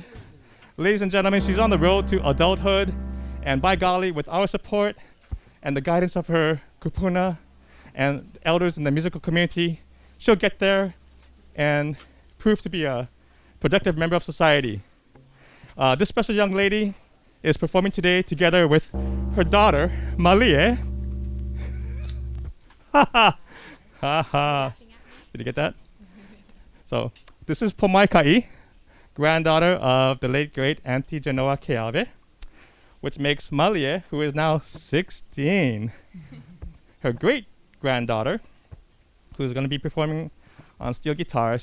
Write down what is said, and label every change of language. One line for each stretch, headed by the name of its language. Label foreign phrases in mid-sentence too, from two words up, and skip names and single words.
English: Ladies and gentlemen, she's on the road to adulthood. And by golly, with our support and the guidance of her kupuna and elders in the musical community, she'll get there and prove to be a productive member of society. This special young lady is performing today together with her daughter, Malie. Ha ha. Ha ha. Did you get that? So, this is Pomaika'i, granddaughter of the late great Auntie Genoa Keawe, which makes Malie, who is now 16, her great granddaughter, who's going to be performing on steel guitar.